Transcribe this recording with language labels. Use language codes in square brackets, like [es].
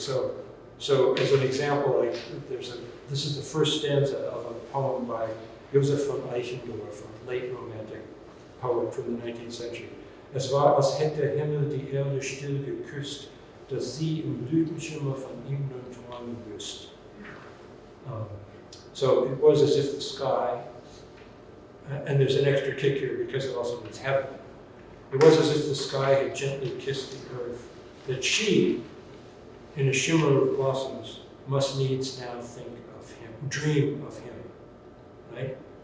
[en] So as an example, like this is the first stanza of a poem by Joseph von Eichendorff, a late Romantic poet from the 19th century. [de] Es war, als hätte der Himmel die Erde still geküsst, dass sie im Blütenschimmer von ihm nun träumen müsst. [en] So it was as if the sky, and there's an extra kick here because it also means heaven. It was as if the sky had gently kissed the earth, that she, in a shimmer of blossoms, must needs now think of him, dream of him, right?